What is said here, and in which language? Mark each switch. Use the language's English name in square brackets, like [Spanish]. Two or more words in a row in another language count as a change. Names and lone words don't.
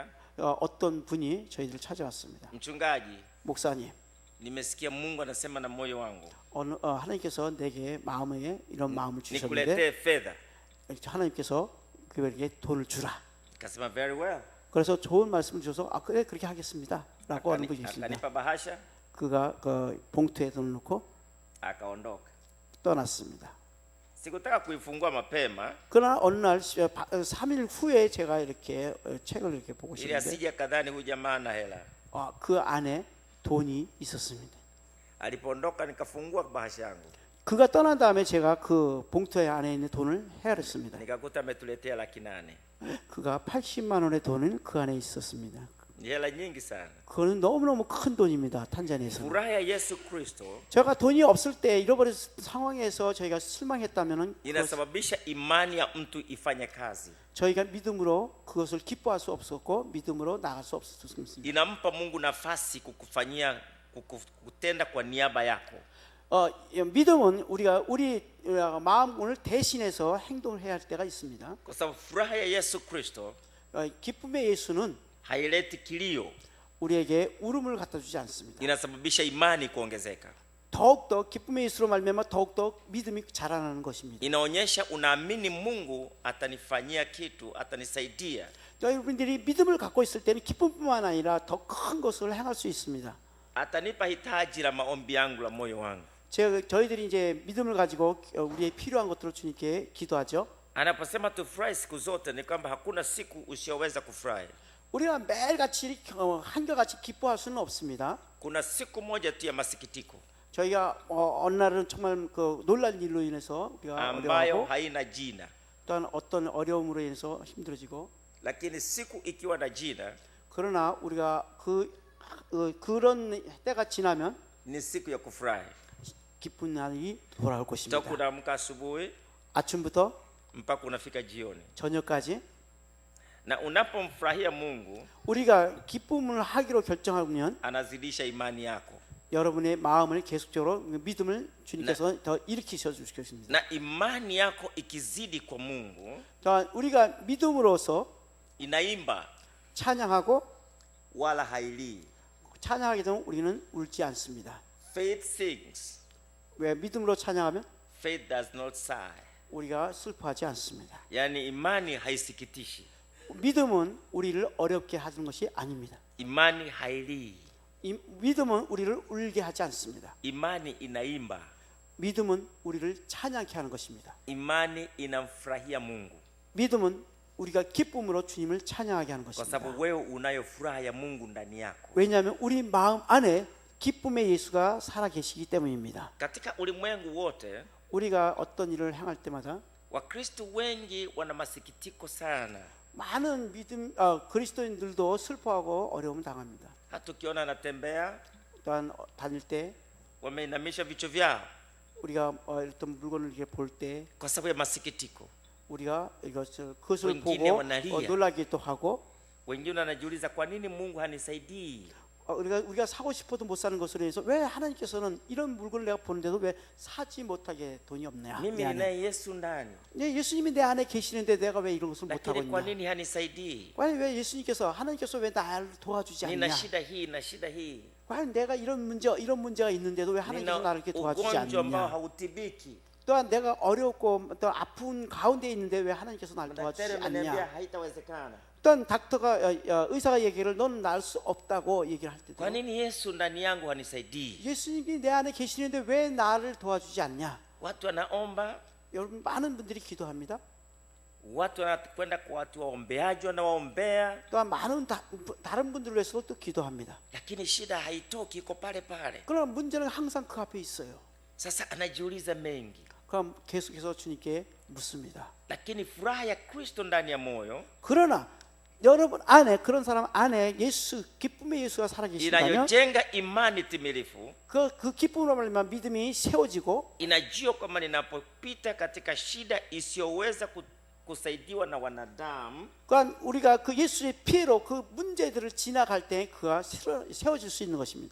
[Korean] 어떤 분이 저희들 찾아왔습니다. [Swahili] mchungaji, [Korean] 목사님, [Swahili] nimesikia Mungu anasema na moyo wangu [Korean] 하나님께서 내게 마음에 이런 마음을 주셨는데 [Swahili] nikuletee fedha. [Korean] 하나님께서 그에게 돈을 주라. [Swahili] Nikasema [English] very well. [Korean] 그래서 좋은 말씀을 주셔서 그래 그렇게 하겠습니다 라고 하는 분이 있습니다. [Swahili] Akanipa bahasha [Korean] 그가 그 봉투에 돈을 넣고 [Swahili] akaondoka. [Korean] 떠났습니다. [Swahili] Sikutaka kuifungua mapema [Korean] 그러나 어느 날 3일 후에 제가 이렇게 책을 이렇게 보고 [Swahili] ili [Korean] 있었는데 [Swahili] asije kadhani huyu jamaa ana hela. [Korean] 그 안에 돈이 있었습니다. [Swahili] Alipoondoka nikafungua bahasha yangu, [Korean] 그가 떠난 다음에 제가 그 봉투 안에 있는 돈을 헤아렸습니다. [Swahili] nikakuta ametuletea 800,000. [Korean] 그가 80만 원의 돈은 그 안에 있었습니다. [Swahili] Ni hela nyingi sana. [Korean] 그거는 너무너무 큰 돈입니다. 탄자니아에서. [Swahili] Furaha ya Yesu Kristo [Korean] 제가 돈이 없을 때 잃어버린 상황에서 저희가 실망했다면은 [Swahili] inasababisha imani ya mtu ifanye kazi. [Korean] 저희가 믿음으로 그것을 기뻐할 수 없었고 믿음으로 나갈 수 없었습니다. [Swahili] Inampa Mungu nafasi kukufanyia kutenda kwa niaba yako. [Korean] 믿음은 우리가 우리 마음을 대신해서 행동을 해야 할 때가 있습니다. [Swahili] Kwa sababu furaha ya Yesu Kristo [Korean] 기쁨의 예수는 [Swahili] haileti kilio, [Korean] 우리에게 울음을 갖다 주지 않습니다. [Swahili] inasababisha imani kuongezeka. [Korean] 더욱더 기쁨의 예수로 말미암아 더욱더 믿음이 자라나는 것입니다. [Swahili] Inaonyesha unaamini Mungu atanifanyia kitu, atanisaidia. [Korean] 여러분들이 믿음을 갖고 있을 때는 기쁨뿐만 아니라 더 큰 것을 행할 수 있습니다. [Swahili] Atanipa hitaji la maombi yangu la moyo wangu. [Korean] 저희들이 이제 믿음을 가지고 우리의 필요한 것들을 주님께 기도하죠. [Swahili] Anaposema tufurahi siku zote ni kwamba hakuna siku usiyoweza kufurahi. [Korean] 우리가 매일같이 한결같이 기뻐할 수는 없습니다. [Swahili] Kuna siku moja tu ya masikitiko [Korean] 저희가 어느 날은 정말 그 놀랄 일로 인해서 우리가 [Swahili] ambayo [Korean] 어려워하고 [Swahili] haina jina, [Korean] 또한 어떤 어려움으로 인해서 힘들어지고 [Swahili] lakini siku ikiwa na jina [Korean] 그러나 우리가 그런 때가 지나면 [Swahili] ni siku ya kufurahi. [Korean] 기쁜 날이 돌아올 것입니다. [Swahili] Toka unaamka asubuhi [Korean] 아침부터 [Swahili] mpaka unafika jioni, [Korean] 저녁까지 [Swahili] na unapomfurahia Mungu [Korean] 우리가 기쁨을 하기로 결정하면 [Swahili] anazidisha imani yako, [Korean] 여러분의 마음을 계속적으로 믿음을 주님께서 더 일으키셔 주실 것입니다. [Swahili] na imani yako ikizidi kwa Mungu [Korean] 자, 우리가 믿음으로서 [Swahili] inaimba [Korean] 찬양하고 [Swahili] wala hailii. [Korean] 찬양하게 되면 우리는 울지 않습니다. [English] Faith sings, [Korean] 왜 믿음으로 찬양하면 [English] faith does not sigh. [Korean] 우리가 슬퍼하지 않습니다. [Swahili] Yani imani haisikitishi, [Korean] 믿음은 우리를 어렵게 하는 것이 아닙니다. [Swahili] imani hailii, [Korean] 믿음은 우리를 울게 하지 않습니다. [Swahili] imani inaimba, [Korean] 믿음은 우리를 찬양케 하는 것입니다. [Swahili] imani inamfurahia Mungu, [Korean] 믿음은 우리가 기쁨으로 주님을 찬양하게 하는 [Swahili] kwa [Korean] 것입니다. [Swahili] sababu wewe unayo furaha ya Mungu ndani yako. [Korean] 왜냐하면 우리 마음 안에 기쁨의 예수가 살아 계시기 때문입니다. [Swahili] Katika ulimwengu wote [Korean] 우리가 어떤 일을 행할 때마다 [Swahili] Wakristo wengi wana masikitiko sana. [Korean] 많은 그리스도인들도 슬퍼하고 어려움 당합니다. [Swahili] Hata ukiona anatembea [Korean] 또한 다닐 때 [Swahili] wameinamisha vichwa vyao [Korean] 우리가 어떤 물건을 이렇게 볼 때 [Swahili] kwa sababu ya masikitiko. [Korean] 우리가 그것을 [Swahili] wengine [Korean] 보고 [Swahili] wanalia. [Korean] 놀라기도 하고 [Swahili] Wengine wanajiuliza kwa nini Mungu hanisaidii? [Korean] 우리가 사고 싶어도 못 사는 것으로 해서 왜 하나님께서는 이런 물건을 내가 보는데도 왜 사지 못하게 돈이 없냐? [Swahili] Mimi ninaye Yesu ndani, [Korean] 예수님이 내 안에 계시는데 내가 왜 이런 것을 못 하고 [Swahili] lakini kwa [Korean] 있냐? [Swahili] nini hanisaidii? [Korean] 과연 왜 하나님께서 왜 나를 도와주지 [Swahili] Nina [Korean] 않냐? [Swahili] shida hii na shida hii, [Korean] 과연 내가 이런 문제가 있는데도 왜 하나님께서 나를 [Swahili] nina [Korean] 이렇게 도와주지 [Swahili] ugonjwa ambao [Korean] 않느냐? [Swahili] hautibiki. [Korean] 또한 내가 어렵고 또 아픈 가운데 있는데 왜 하나님께서 나를 도와주지 [Swahili] Daktari ameniambia [Korean] 않냐? [Swahili] haitawezekana. [Korean] 또한 의사가 얘기를 너는 날 수 없다고 얘기를 할 때도 [Swahili] Kwa nini Yesu ndani yangu hanisaidii? [Korean] 예수님이 내 안에 계시는데 왜 나를 도와주지 않냐? [Swahili] Watu wanaomba, [Korean] 여러분 많은 분들이 기도합니다. [Swahili] watu wanakwenda kwa watu waombeaji wanawaombea, [Korean] 또한 많은 다른 분들을 위해서도 또 기도합니다. [Swahili] lakini shida haitoki, iko pale pale. [Korean] 그러나 문제는 항상 그 앞에 있어요. [Swahili] Sasa anajiuliza mengi, [Korean] 그럼 계속해서 주님께 묻습니다. [Swahili] lakini furaha ya Kristo ndani ya moyo [Korean] 그러나 여러분 안에 그런 사람 안에 기쁨의 예수가 살아계신다면 [Swahili] inayojenga imani timilifu, [Korean] 그 기쁨으로 말미암아 믿음이 세워지고 [Swahili] inajua kwamba ninapopita katika shida isiyoweza kusaidiwa na wanadamu, [Korean] 그러니까 우리가 그 예수의 피해로 그 문제들을 지나갈 때 그가 세워질 수 있는 것입니다.